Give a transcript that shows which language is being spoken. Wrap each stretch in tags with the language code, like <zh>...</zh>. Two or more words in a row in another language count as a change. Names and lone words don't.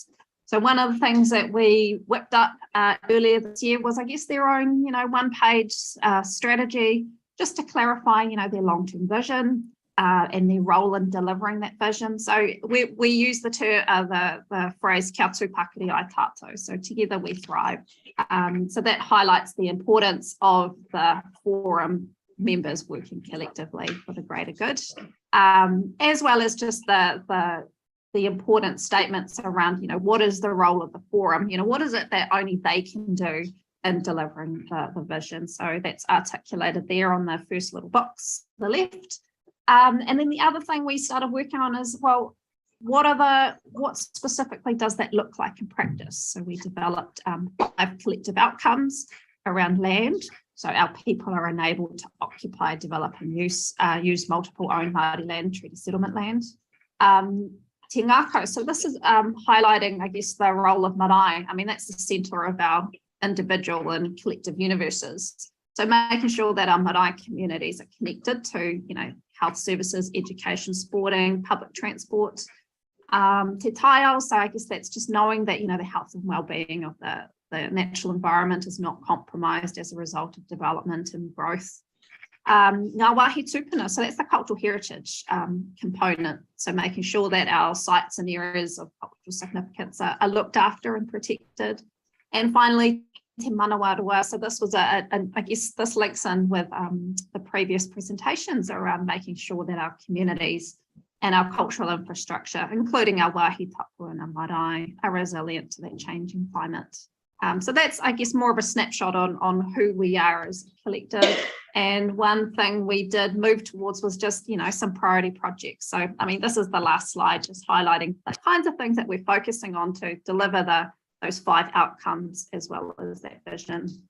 <en>So one of the things that we whipped up earlier this year was, I guess, their own, one-page strategy, just to clarify, their long-term vision and their role in delivering that vision. So we use the phrase</en> <mi>"Kia tū Pakari ai tātou,"</mi> <en>so together we thrive. So that highlights the importance of the forum members working collectively for the greater good, as well as just the important statements around, what is the role of the forum? What is it that only they can do in delivering the vision? So that's articulated there on the first little box, the left. And then the other thing we started working on is, well, what specifically does that look like in practice? So we developed 5 collective outcomes around land. So our people are enabled to occupy, develop and use multiple owned Māori land, treaty settlement land.</en> <mi>Te ngākau,</mi> <en>so this is highlighting, I guess, the role of marae. I mean, that's the centre of our individual and collective universes. So making sure that our marae communities are connected to, health services, education, sporting, public transport.</en> <mi>Te taiao,</mi> <en>so I guess that's just knowing that, the health and well-being of the natural environment is not compromised as a result of development and growth.</en> <mi>Ngā wāhi tūpuna,</mi> <en>so that's the cultural heritage component. So making sure that our sites and areas of cultural significance are looked after and protected. And finally, Manawarua. So this was I guess this links in with the previous presentations around making sure that our communities and our cultural infrastructure, including our</en> <mi>wāhi tapu</mi> <en>and our marae, are resilient to that changing climate. So that's, I guess, more of a snapshot on who we are as a collective. And one thing we did move towards was just, some priority projects. So, I mean, this is the last slide, just highlighting the kinds of things that we're focusing on to deliver those 5 outcomes as well as that vision.</en>